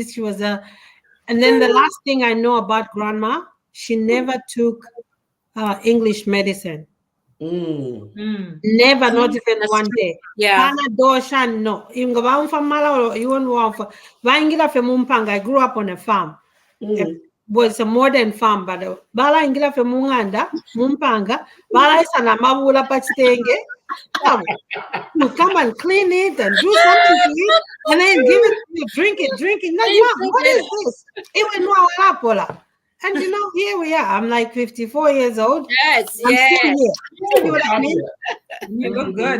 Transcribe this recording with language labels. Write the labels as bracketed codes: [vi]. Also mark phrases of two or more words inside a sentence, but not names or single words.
[en] She was and then the last thing I know about grandma, she never took English medicine. Never, not even one day. Yeah. No. I grew up on a farm. It was a modern farm, [bem] but bala ingila fe munganda mumpanga bala isana mabula pachitenge. [en] You come and clean it and do something to it, and then give it to you, drink it. Like, what is this? Even no. And here we are. I'm like 54 years old. Yes, I'm yes. still here. You know what I mean? You look good.